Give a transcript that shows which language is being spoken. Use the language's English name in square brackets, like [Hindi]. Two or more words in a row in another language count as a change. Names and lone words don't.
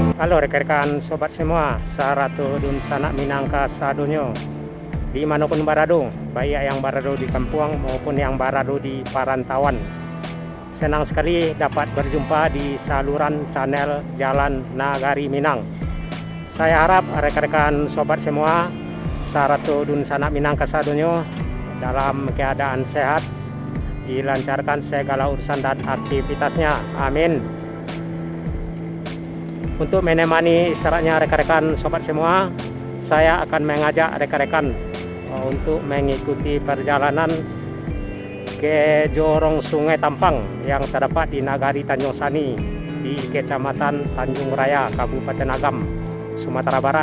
[Indonesian] Halo rekan-rekan sobat semua, [Minangkabau] Saratu dun sanak minangka sadonyo dimanapun barado, [Indonesian] baik yang barado di kampung maupun yang barado di perantauan. Senang sekali dapat berjumpa di saluran channel Jalan Nagari Minang. Saya harap rekan-rekan sobat semua, [Minangkabau] Saratu dun sanak minangka sadonyo [Indonesian] dalam keadaan sehat, dilancarkan segala urusan dan aktivitasnya. Amin. Untuk menemani istirahatnya rekan-rekan sobat semua, saya akan mengajak rekan-rekan untuk mengikuti perjalanan ke jorong Sungai Tampang yang terdapat di Nagari Tanjung Sani di Kecamatan Tanjung Raya, Kabupaten Agam, Sumatera Barat.